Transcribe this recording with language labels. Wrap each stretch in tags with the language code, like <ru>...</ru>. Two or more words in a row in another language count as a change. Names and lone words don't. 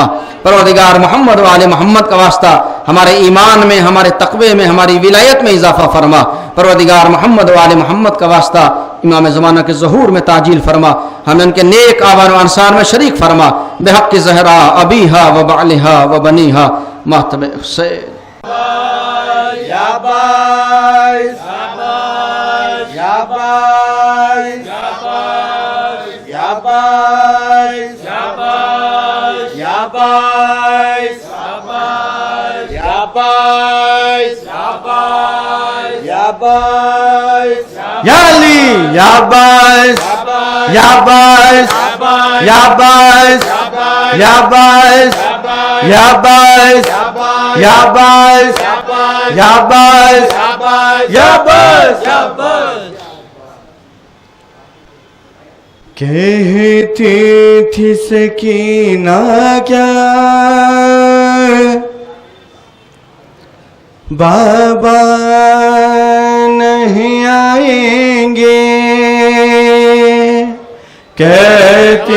<ur>پروردگار محمد و آل محمد کا واسطہ ہمارے ایمان میں، ہمارے تقوی میں، ہماری ولایت میں اضافہ فرما. پروردگار محمد و آل محمد کا واسطہ امام زمانہ کے ظہور میں تعجیل فرما، ہمیں ان کے نیک آبان و انصار میں شریک فرما،</ur> <ar>بحق زہرا ابیہا و بعلہا و بنیہا</ar> <ur>ماتم حسین.</ur> <ar>یا باعث یا باعث یا باعث یا باعث یا باعث یا باعث یا باعث یا باعث یا علی یا باعث یا باعث یا باعث یا باعث یا باعث یا باعث یا باعث یا باعث.</ar> <ur>کہتی تھی سکینہ کیا بابا نہیں آئیں گے، کہتی</ur>